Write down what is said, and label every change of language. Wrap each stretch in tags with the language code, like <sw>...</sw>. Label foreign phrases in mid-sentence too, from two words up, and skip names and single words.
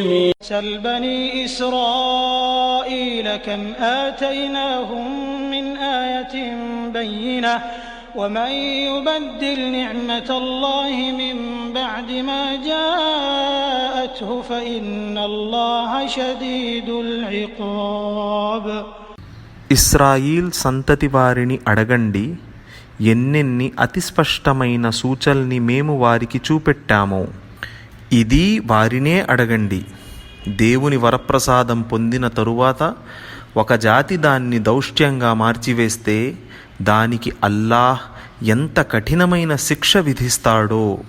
<ar>سل بني إسرائيل كم آتيناهم من آية بينة ومن يبدل نعمة الله من بعد ما جاءته فإن الله شديد العقاب.</ar> <te>ఇస్రాయిల్ సంతతి వారిని అడగండి, ఎన్నెన్ని అతి స్పష్టమైన సూచనల్ని మేము వారికి చూపెట్టామో. ఇది వారినే అడగండి. దేవుని వరప్రసాదం పొందిన తరువాత ఒక జాతి దాన్ని దౌష్ట్యంగా మార్చివేస్తే దానికి అల్లాహ్ ఎంత కఠినమైన శిక్ష విధిస్తాడో.</te>